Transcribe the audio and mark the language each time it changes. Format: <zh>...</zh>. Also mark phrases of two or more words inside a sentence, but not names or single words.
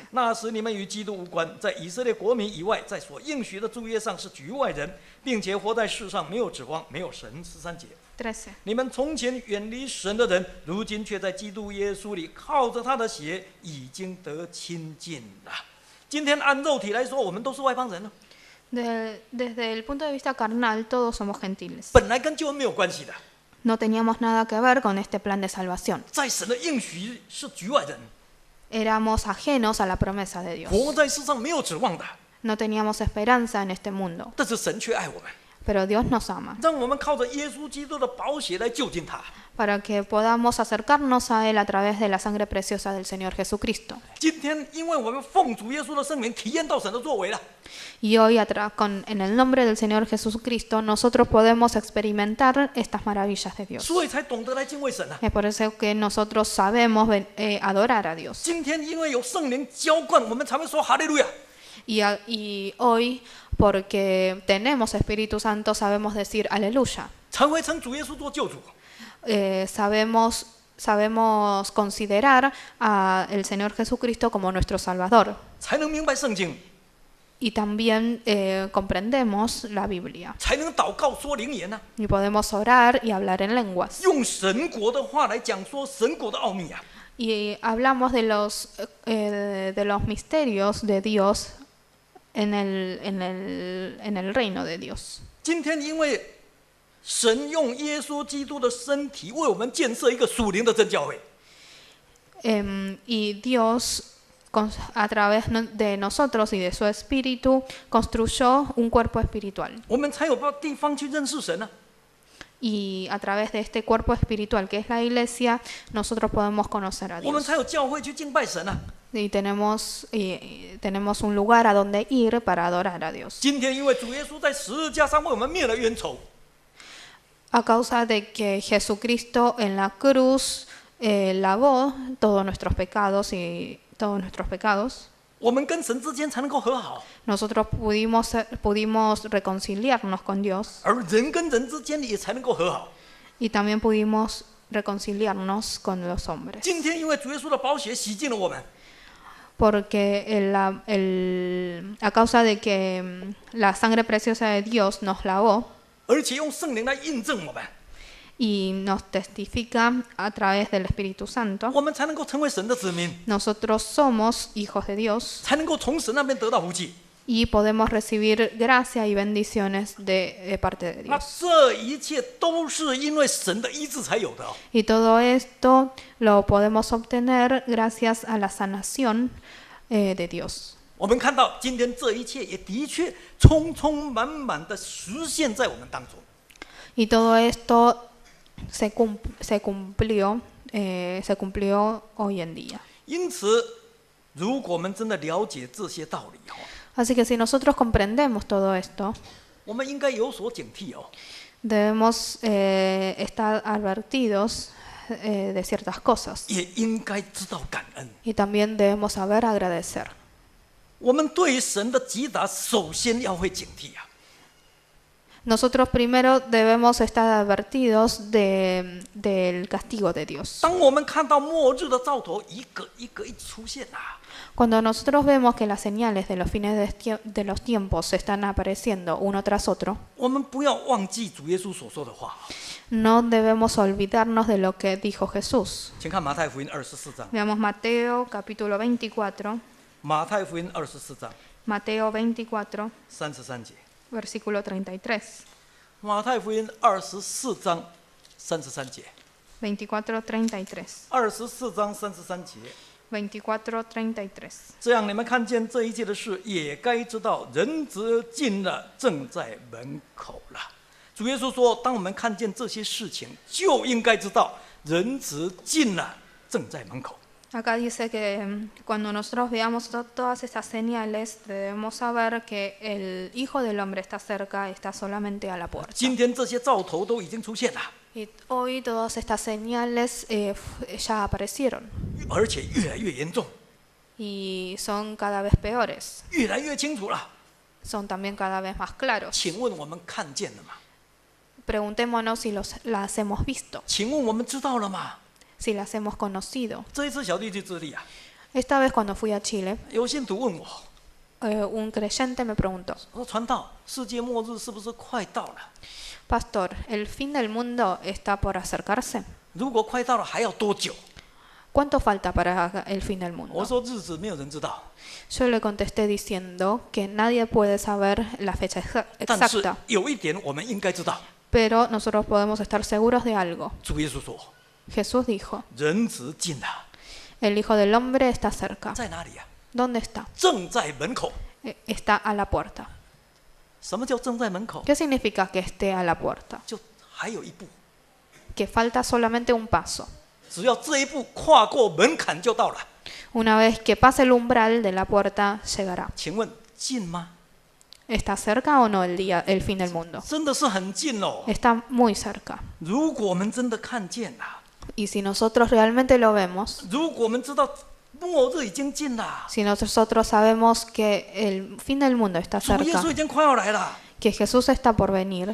<zh>那时你们与基督无关，在以色列国民以外，在所应许的诸约上是局外人，并且活在世上没有指望，没有神。13节。 13. 你们从前远离神的人，如今却在基督耶稣里靠着他的血已经得亲近了。今天按肉体来说，我们都是外邦人了，</zh> <es>Desde el punto de vista carnal, todos somos gentiles.</es> <zh>本来跟救恩没有关系的。</zh> <es>No teníamos nada que ver con este plan de salvación.</es> <zh>在神的应许是局外人，</zh> <es>Éramos ajenos a la promesa de Dios.</es> <zh>活在世上没有指望的，</zh> <es>No teníamos esperanza en este mundo.</es> <zh>但是神却爱我们，</zh> <es>Pero Dios nos ama</es> <zh>让我们靠着耶稣基督的宝血来就近他。</zh> <es>para que podamos acercarnos a Él a través de la sangre preciosa del Señor Jesucristo.</es> <zh>今天，因为我们奉主耶稣的圣名体验到神的作为了，</zh> <es>Y hoy, en el nombre del Señor Jesucristo, nosotros podemos experimentar estas maravillas de Dios.</es> <zh>所以才懂得来敬畏神啊。</zh> <es>Es por eso que nosotros sabemos adorar a Dios.</es> <zh>今天因为有圣灵浇灌，我们才会说哈利路亚。</zh> <es>Y hoy, porque tenemos Espíritu Santo, sabemos decir aleluya.</es> <zh>才会称主耶稣做救主。</zh> <es>Sabemos sabemos considerar al Señor Jesucristo como nuestro Salvador.</es> <zh>才能明白圣经，</zh> <es>Y también comprendemos la Biblia.</es> <zh>才能祷告说灵言啊，</zh> <es>Y podemos orar y hablar en lenguas.</es> <zh>用神国的话来讲说神国的奥秘啊。</zh> <es>Y hablamos de los misterios de Dios en el reino de Dios.</es> <zh>今天因为神用耶稣基督的身体为我们建设一个属灵的真教会，</zh> <es>Y Dios, a través de nosotros y de su Espíritu, construyó un cuerpo espiritual.</es> <zh>我们才有到地方去认识神啊。</zh> <es>Y a través de este cuerpo espiritual que es la iglesia, nosotros podemos conocer a</es> <zh>我们</zh> <es>Dios.</es> <zh>才有教会去敬拜神啊。</zh> <es>Y tenemos un lugar a donde ir para adorar a Dios.</es> <zh>今天因为主耶稣在十字架上为我们灭了冤仇，</zh> <es>A causa de que Jesucristo en la cruz lavó todos nuestros pecados y todos nuestros pecados,</es> <zh>我们跟神之间才能够和好，</zh> <es>nosotros pudimos reconciliarnos con Dios</es> <zh>而人跟人之间也才能够和好。</zh> <es>y también pudimos reconciliarnos con los hombres.</es> <zh>今天因为主耶稣的宝血洗净了我们，</zh> <es>Porque a causa de que la sangre preciosa de Dios nos lavó</es> <zh>而且用圣灵来印证我们，</zh> <es>y nos testifica a través del Espíritu Santo,</es> <zh>我们才能够成为神的子民，</zh> <es>nosotros somos hijos de Dios</es> <zh>才能够从神那边得到福气。</zh> <es>y podemos recibir gracia y bendiciones de parte de</es> <zh>那</zh> <es>Dios.</es> <zh>这一切都是因为神的医治才有的哦。</zh> <es>Y todo esto lo podemos obtener gracias a la sanación de Dios.</es> <zh>我们看到今天这一切也的确充充满满的实现在我们当中。</zh> <es>Y todo esto se cumplió hoy en día.</es> <zh>因此，如果我们真的了解这些道理哦，</zh> <es>Así que si nosotros comprendemos todo esto,</es> <zh>我们应该有所警惕哦。</zh> <es>debemos estar advertidos de ciertas cosas</es> <zh>也应该知道感恩。</zh> <es>y también debemos saber agradecer.</es> <zh>我们对于神的击打，首先要会警惕啊。</zh> <es>Nosotros primero debemos estar advertidos del castigo de Dios.</es> <zh>当我们看到末日的兆头一个一个一出现啊，</zh> <es>Cuando nosotros vemos que las señales de los fines de los tiempos están apareciendo uno tras otro,</es> <zh>我们不要忘记主耶稣所说的话。</zh> <es>no debemos olvidarnos de lo que dijo Jesús.</es> <zh>请看马太福音24章，</zh> <es>Veamos Mateo capítulo 24,</es> <zh>马太福音24章</zh> <es>Mateo 24,</es> <zh>33节。</zh> <es>versículo 33.</es> <zh>马太福音24章33节。</zh> <es>24:33.</es> <zh>24章33节。</zh> <es>24:33.</es> <zh>这样你们看见这一切的事，也该知道人子近了，正在门口了。主耶稣说，当我们看见这些事情，就应该知道人子近了，正在门口。</zh> <es>Acá dice que cuando nosotros veamos todas estas señales, debemos saber que el Hijo del Hombre está cerca, está solamente a la puerta.</es> <zh>今天这些兆头都已经出现了，</zh> <es>Y hoy todas estas señales ya aparecieron</es> <zh>而且越来越严重，</zh> <es>y son cada vez peores,</es> <zh>越来越清楚了。</zh> <es>son también cada vez más claros.</es> <zh>请问我们看见了吗？</zh> <es>Preguntémonos si las hemos visto,</es> <zh>请问我们知道了吗？</zh> <es>si las hemos conocido.</es> <zh>这一次小弟去智利啊，</zh> <es>Esta vez cuando fui a Chile,</es> <zh>有信徒问我，</zh> <es>un creyente me preguntó,</es> <zh>说传道，世界末日是不是快到了？</zh> <es>Pastor, ¿el fin del mundo está por acercarse?</es> <zh>如果快到了，还要多久？</zh> <es>¿Cuánto falta para el fin del</es> <zh>我</zh> <es>mundo?</es> <zh>说日子没有人知道，</zh> <es>Yo le contesté diciendo que nadie puede saber la fecha</es> <zh>但是</zh> <es>exacta,</es> <zh>有一点我们应该知道，</zh> <es>pero nosotros podemos estar seguros de algo.</es> <zh>主耶稣说，</zh> <es>Jesús dijo,</es> <zh>人子近了，</zh> <es>el Hijo del Hombre está cerca.</es> <zh>在哪里啊？</zh> <es>¿Dónde está?</es> <zh>正在门口。</zh> <es>Está a la puerta.</es> <zh>什么叫正在门口？</zh> <es>¿Qué significa que esté a la puerta?</es> <zh>就还有一步，</zh> <es>Que falta solamente un paso.</es> <zh>只要这一步跨过门槛就到了。</zh> <es>Una vez que pase el umbral de la puerta, llegará.</es> <zh>请问近吗？</zh> <es>¿Está cerca o no el fin del mundo?</es> <zh>真的是很近哦。</zh> <es>Está muy cerca.</es> <zh>如果我们真的看见了，</zh> <es>Y si nosotros realmente lo vemos,</es> <zh>如果我们知道末日已经近了，</zh> <es>si nosotros sabemos que el fin del mundo está</es> <zh>主耶</zh> <es>cerca,</es> <zh>稣已经快要来了，</zh> <es>que Jesús está por venir.</es>